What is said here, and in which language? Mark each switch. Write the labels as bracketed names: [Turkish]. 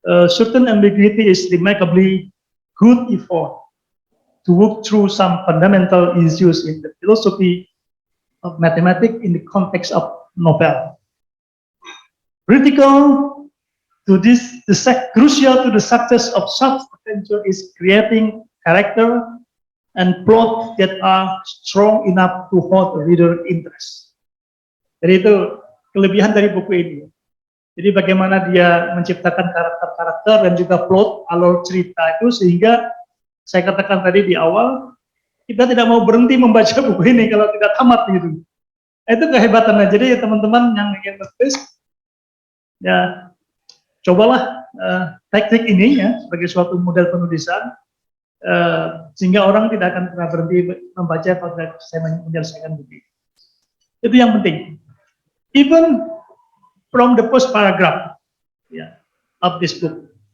[English] Certain ambiguity is remarkably good effort to work through some fundamental issues in the philosophy of mathematics in the context of novel. Critical to this, crucial to the success of such adventure is creating character and plot that are strong enough to hold the reader interest. [Indonesian] Jadi itu kelebihan dari buku ini. Jadi bagaimana dia menciptakan karakter-karakter dan juga plot, alur cerita itu, sehingga saya katakan tadi di awal, kita tidak mau berhenti membaca buku ini kalau tidak tamat gitu. Itu kehebatannya. Jadi teman-teman yang ingin menulis, ya cobalah teknik ini, ya, sebagai suatu model penulisan, sehingga orang tidak akan pernah berhenti membaca kalau saya menyelesaikan buku. Itu yang penting. [English] Even from the first paragraph, yeah, of this book,